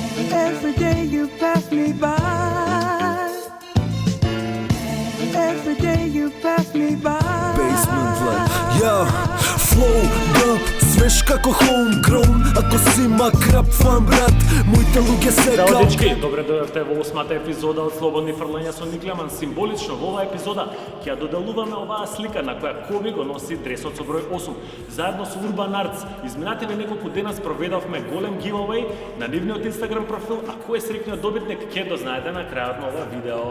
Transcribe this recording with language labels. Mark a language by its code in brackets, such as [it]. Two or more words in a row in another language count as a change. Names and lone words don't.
[en] Every day you pass me by. Every day you pass me by. Basement life, yeah, flow, dope, [mk] свеж како homegrown. Ако си макрап фан брат, моите луѓе се Здраво кап. дечки, добре дојдовте во 8-та епизода од Слободни фрлања со Никлеман. Символично во оваа епизода ќе ја доделуваме оваа слика на која Коби го носи дресот со број 8. Заедно со Urban Arts, изминативе неколку дена спроведовме голем giveaway на нивниот Instagram профил, а кој е среќниот добитник ќе дознаете на крајот на ова видео.